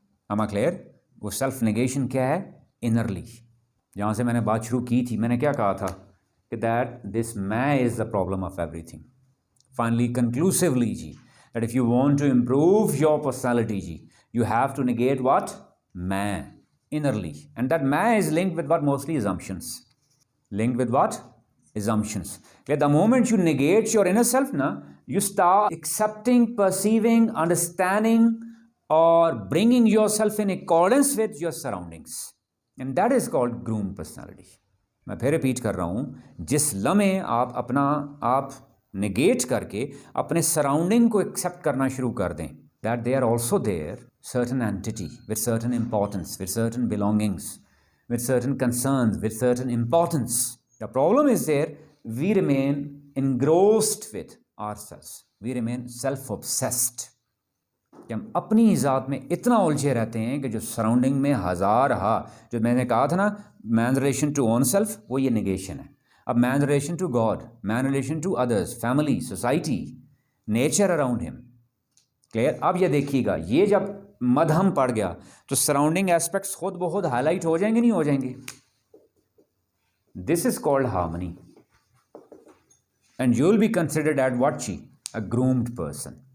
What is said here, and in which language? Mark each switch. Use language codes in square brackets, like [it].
[en] Am I clear? [ur] وہ self negation کیا ہے؟ انرلی. جہاں سے میں نے بات شروع کی تھی، میں نے کیا کہا تھا کہ [en] That this man is the problem of everything. Finally conclusively جی that if you want to improve your personality جی you have to negate what man innerly, and that man is linked with what? Mostly assumptions. Linked with what? Assumptions. Okay, the moment you negate your inner self na, you start accepting, perceiving, understanding or bringing yourself in accordance with your surroundings, and that is called groomed personality. [ur] میں پھر repeat کر رہا ہوں، جس لمحے آپ negate کر کے اپنے سراؤنڈنگ کو ایکسیپٹ کرنا شروع کر دیں [en] that they are also there, certain entity with certain importance, with certain belongings, with certain concerns, with certain importance. The problem is there, we remain engrossed with ourselves. We remain self-obsessed. [ur] کہ ہم اپنی ذات میں اتنا الجھے رہتے ہیں کہ جو سراؤنڈنگ میں جو میں نے کہا تھا نا [en] man relation to own self, [ur] وہ یہ نگیشن ہے. [en] اب man relation to God, man relation to others, family, society, nature around ہم. [ur] کلیئر؟ اب یہ دیکھیے گا، یہ جب مدھم پڑ گیا تو سراؤنڈنگ ایسپیکٹس خود بخود ہائی لائٹ ہو جائیں گے، نہیں ہو جائیں گے؟ [en] This is called harmony and you will be considered at what جی a groomed person.